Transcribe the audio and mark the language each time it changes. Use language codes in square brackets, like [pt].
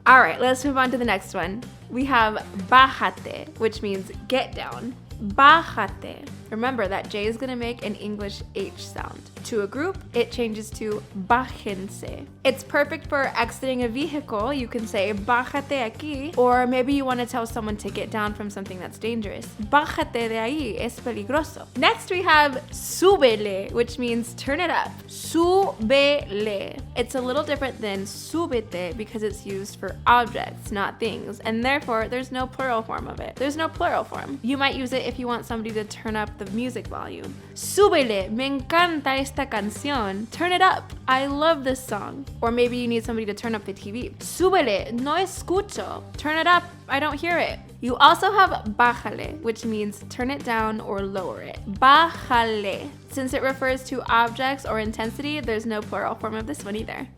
[en] All right, let's move on to the next one. We have bájate, which means get down. Bájate. Remember that J is going to make an English H sound. To a group, it changes to bájense. It's perfect for exiting a vehicle. You can say [es] bájate aquí, [en] or maybe you want to tell someone to get down from something that's dangerous. [es] Bájate de ahí, es peligroso. [en] Next we have súbele, which means turn it up. Súbele. It's a little different than súbete because it's used for objects, not things, and therefore there's no plural form of it. There's no plural form. You might use it if you want somebody to turn up the music volume. [es] Súbele, me encanta esta canción. [en] Turn it up. I love this song. Or maybe you need somebody to turn up the TV. [es] Súbele, no escucho. [en] Turn it up. I don't hear it. You also have bájale, which means turn it down or lower it. Bájale. Since it refers to objects or intensity, there's no plural form of this one either.